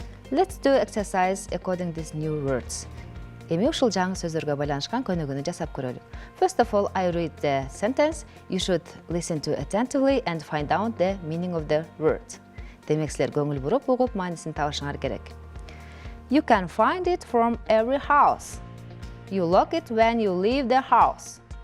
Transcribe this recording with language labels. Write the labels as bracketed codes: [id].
[en] Let's do exercise according to these new words. [ky] Эми ушул жаңы сөздөргө байланышкан көнүгүүнү жасап көрөлүк. [en] First of all, I read the sentence. You should listen to attentively and find out the meaning of the word. [ky] Демек, силер көңүл буруп, угуп, маанисин табышыңар керек. [en] You can find it from every house. You lock it when you leave the house.